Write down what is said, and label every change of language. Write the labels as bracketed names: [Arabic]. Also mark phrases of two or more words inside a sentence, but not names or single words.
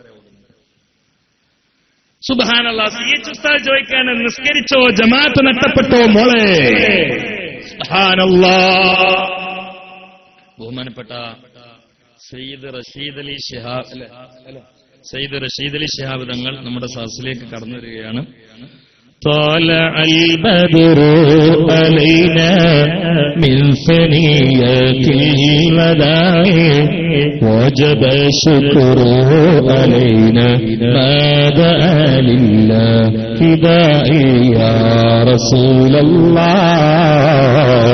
[Arabic] سبحان الله. [Malayalam] CH ഉസ്താദ് ചോദിക്കാണ്, നിസ്കരിച്ചോ? ജമാഅത്ത് നഷ്ടപ്പെട്ടോ മോളെ? [Arabic] سبحان الله. [Malayalam] ബഹുമാനപ്പെട്ട സയ്യിദ് റഷീദ് അലി ശിഹാബ് തങ്ങൾ നമ്മുടെ സദസ്സിലേക്ക് കടന്നു വരികയാണ്. [Arabic] طلع البدر علينا من ثنية الوداع وجب الشكر علينا ما دعا لله داعي يا رسول الله